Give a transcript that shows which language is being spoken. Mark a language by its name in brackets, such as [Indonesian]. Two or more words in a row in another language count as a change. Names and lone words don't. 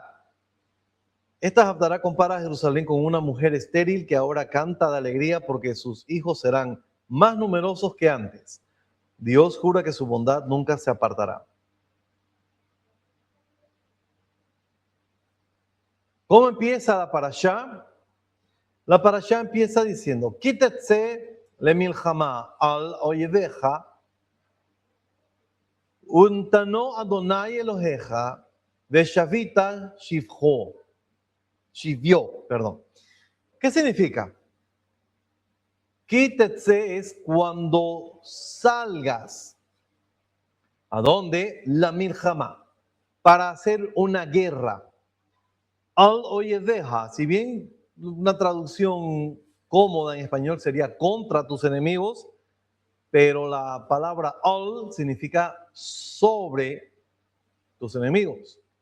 [Spanish] Esta Haftará compara a Jerusalén con una mujer estéril que ahora canta de alegría porque sus hijos serán más numerosos que antes. Dios jura que su bondad nunca se apartará. ¿Cómo empieza la parashá? La parashá empieza diciendo: [Hebrew] כי תצא למלחמה על אויביך, ונתנו אדוני אלוהיך, ושבית שביו. [Spanish] ¿Qué significa? Quítetze es cuando salgas. ¿A dónde? La milchama, para hacer una guerra. [Hebrew] על אויביך, [Spanish] si bien una traducción cómoda en español sería contra tus enemigos, pero la palabra al significa sobre tus enemigos.